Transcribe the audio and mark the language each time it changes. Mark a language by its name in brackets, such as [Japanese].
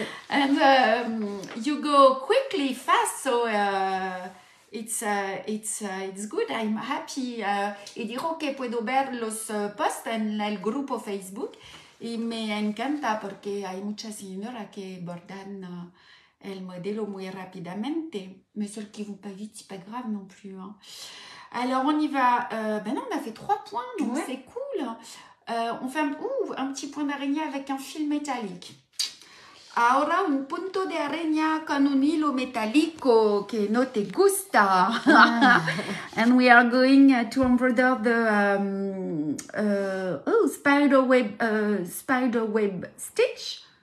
[English] And you go quickly, fast, so it's good. I'm happy. [Spanish] Y digo que puedo ver los posts en el grupo Facebook y me encanta porque hay muchas señoras que bordan el modelo muy rapidamente. [French] Mais celles qui vont pas vite, c'est pas grave non plus. Hein. Alors on y va. Ben non, on a fait 3 points, donc c'est cool. On fait un petit point d'araignée avec un fil métallique. [Spanish] Ahora un punto de araña con un hilo metálico que no te gusta. [English] And we are going to embroider the spider web stitch.